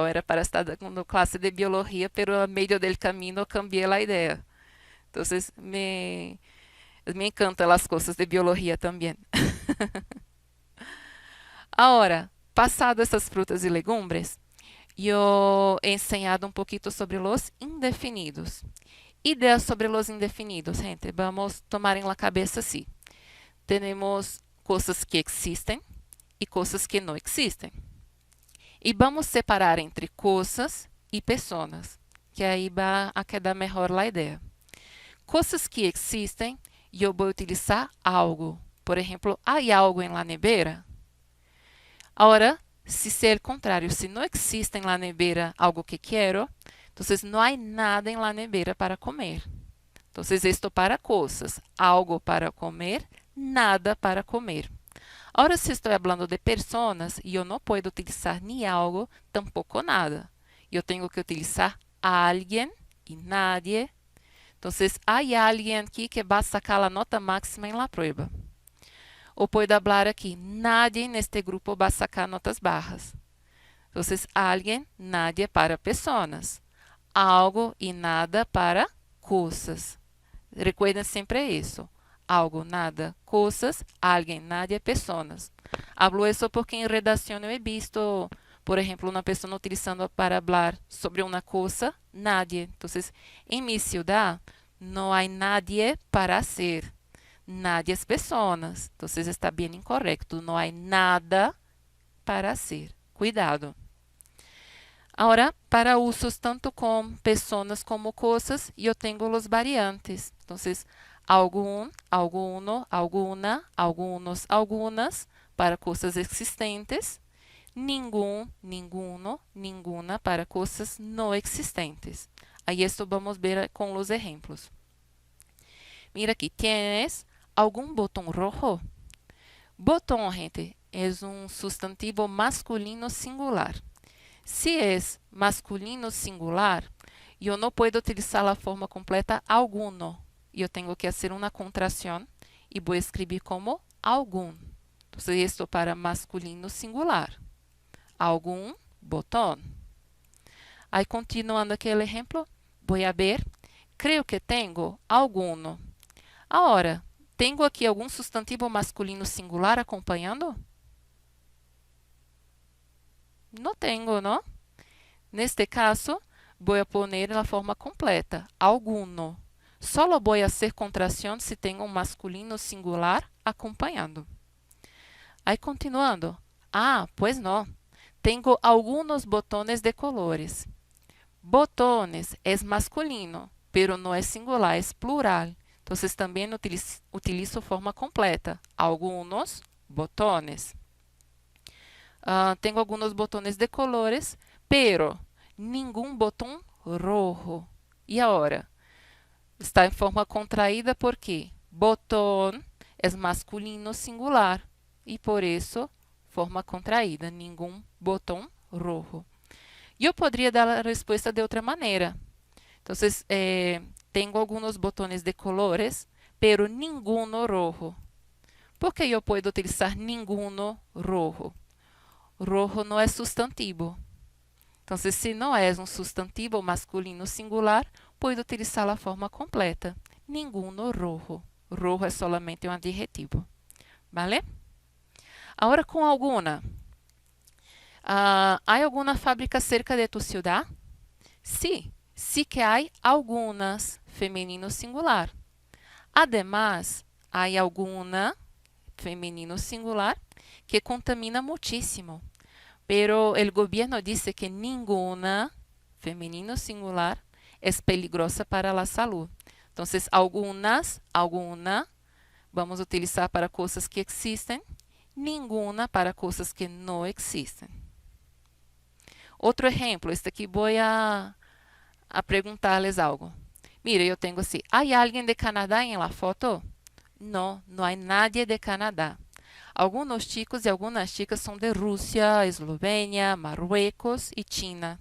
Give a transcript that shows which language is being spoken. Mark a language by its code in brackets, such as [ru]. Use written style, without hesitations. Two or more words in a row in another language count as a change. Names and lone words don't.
[pt] Era para estar dando classe de biologia, pero a meio del caminho cambiei a ideia. Então, me encantam as coisas de biologia também. Agora, passado essas frutas e legumbres, eu [es] he enseñado [pt] um pouquinho sobre os indefinidos. Ideas sobre os indefinidos, gente. Vamos tomar em la cabeça assim. Temos coisas que existem e coisas que não existem. E vamos separar entre coisas e pessoas, que aí vai a quedar melhor a ideia. Coisas que existem, eu vou utilizar algo. Por exemplo, há algo em [es] la nevera? [pt] Agora, se ser o contrário, se não existe em [es] la nevera [pt] algo que quero, então não há nada em [es] la nevera [pt] para comer. Então, isto para coisas, algo para comer, nada para comer. Agora, se estou falando de pessoas, eu não posso utilizar nem algo, tampouco nada. Eu tenho que utilizar alguém e nadie. Então, há alguém aqui que vai sacar a nota máxima em [es] la prueba. [pt] Ou pode falar aqui, nadie neste grupo vai sacar notas bajas. Então, alguém, nadie para pessoas. Algo e nada para coisas. Recuerden sempre isso. Algo, nada, coisas, alguém, nadie, pessoas. Hablo isso porque em redação eu [es] he visto, [pt] por exemplo, uma pessoa utilizando para falar sobre uma coisa, nadie. Então, em minha cidade, não há nadie para ser. [es] Nadie es [pt] pessoas. Então, está bem incorreto. Não há nada para ser. Cuidado. Agora, para usos tanto com pessoas como coisas, eu tenho os variantes. Então, algum, [es] alguno, alguna, algunos, algunas, [pt] para coisas existentes. [es] Ningún, ninguno, ninguna, [pt] para coisas não existentes. Aí, esto vamos ver com os exemplos. Mira aqui, tienes algum botão rojo? [es] Botón, gente, es un sustantivo masculino singular. [pt] Se é masculino singular, eu não posso utilizar a forma completa alguno. Eu tenho que fazer uma contração e vou escrever como algum. Então, isto para masculino singular. Algum botón. Aí, continuando aquele exemplo, vou a ver. Creio que tenho alguno. Agora, tenho aqui algum substantivo masculino singular acompanhando? Não tenho, não? Neste caso, vou poner a forma completa, alguno. Solo vou fazer contração se tenho um masculino singular acompanhando. Aí, continuando. Ah, pois não. Tenho alguns botões de colores. Botones é masculino, pero não é singular, é plural. Então, também utilizo forma completa. [es] Algunos botones. [pt] Tenho alguns botões de colores, pero nenhum botão rojo. E agora? Está em forma contraída porque botão é masculino singular e por isso forma contraída, nenhum botão rojo. Eu poderia dar a resposta de outra maneira. Então, tenho alguns botões de colores, pero [es] ninguno rojo. [pt] Por que eu posso utilizar [es] ninguno rojo? [pt] Rojo não é substantivo. Então, se não é um substantivo masculino singular, pode utilizar a forma completa. [es] Ninguno rojo. [pt] Rojo é solamente um adjetivo. Vale? Agora com alguna. [es] ¿Há alguma fábrica cerca de tu ciudad? Sí, sí que hay algunas, femenino singular. Además, hay alguna, femenino singular, que contamina muchísimo. Pero el gobierno dice que ninguna, femenino singular, es peligrosa para la salud. Entonces, algunas, alguna, vamos a utilizar para cosas que existen, ninguna para cosas que no existen. [pt] Outro exemplo, este aqui vou a perguntar-lhes algo. Mira, eu tenho assim, ¿há alguém de Canadá em [es] la foto? [pt] Não, não há nadie de Canadá. Alguns chicos e algumas chicas são de Rússia, Eslovênia, Marruecos e China.